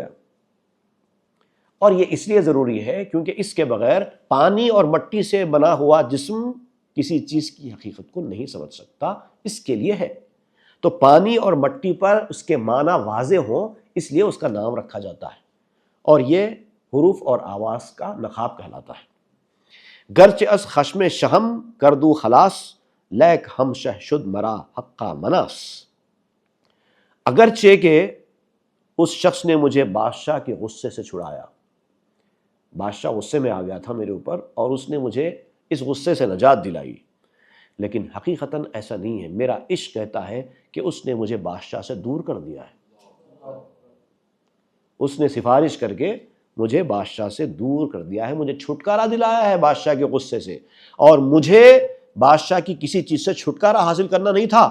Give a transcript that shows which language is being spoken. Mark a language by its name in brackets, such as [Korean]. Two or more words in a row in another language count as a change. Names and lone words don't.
[Urdu] اور یہ اس لیے ضروری ہے کیونکہ اس کے بغیر پانی اور مٹی سے بنا ہوا جسم کسی چیز کی حقیقت کو نہیں سمجھ سکتا، اس کے لیے ہے۔ تو پانی اور مٹی پر اس کے معنی واضح ہوں، اس لیے اس کا نام رکھا جاتا ہے، اور یہ حروف اور آواز کا نقاب کہلاتا ہے۔ [Persian] گرچہ از خشم شہم کردو خلاص، لیک ہم شہ شد مرا حقا مناس۔ [Urdu] اگرچہ کہ اس شخص نے مجھے بادشاہ کے غصے سے چھڑایا، بادشاہ غصے میں آ گیا تھا میرے اوپر اور اس نے مجھے اس غصے سے نجات دلائی، لیکن حقیقتاً ایسا نہیں ہے۔ میرا عشق کہتا ہے کہ اس نے مجھے بادشاہ سے دور کر دیا ہے، اس نے سفارش کر کے مجھے بادشاہ سے دور کر دیا ہے، مجھے چھٹکارا دلایا ہے بادشاہ کے غصے سے، اور مجھے بادشاہ کی کسی چیز سے چھٹکارا حاصل کرنا نہیں تھا۔